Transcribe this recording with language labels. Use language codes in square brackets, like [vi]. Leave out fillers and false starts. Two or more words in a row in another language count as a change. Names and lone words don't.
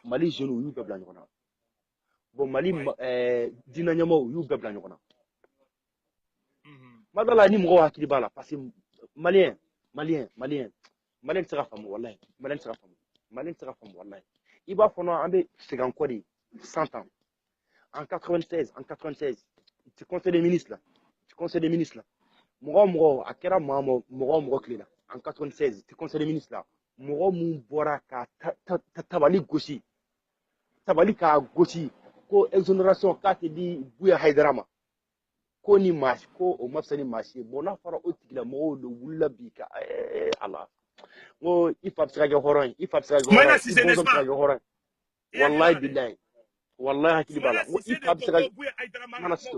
[bm] Mali jeunes u y'u bɛɛ bila ɲɔgɔn na bon Mali diinɛ ɲɛmɔgɔw u y'u bɛɛ bila ɲɔgɔn na mada la ni mɔgɔw hakili b'a la [fr] parce que [bm] maliyɛn tɛ se ka faamu wallahi maliyɛn tɛ se ka faamu wallahi i b'a fɔ an bɛ segin kɔ de [fr] 100 ans en 96 tu conseil des ministres là [bm] mɔgɔ a kɛra mɔgɔ tile la en [fr] 96 tu conseil des ministres là [bm] mɔgɔ mun bɔra ka tabali gosi k'a gosi ko exonération k'a tɛ di Buya Haidara ma ko ni maasi ko o ma fisa ni maasi ye bon n'a fɔra o tigilamɔgɔw de wulila bi ka ala ko i fa bɛ se ka kɛ hɔrɔn ye i fa bɛ se ka kɛ hɔrɔn ye i bɔnsɔn bɛ se ka kɛ hɔrɔn ye [ar] wallahi billahi wallahi [bm] hakili b'a la ko i fa bɛ se ka mana sito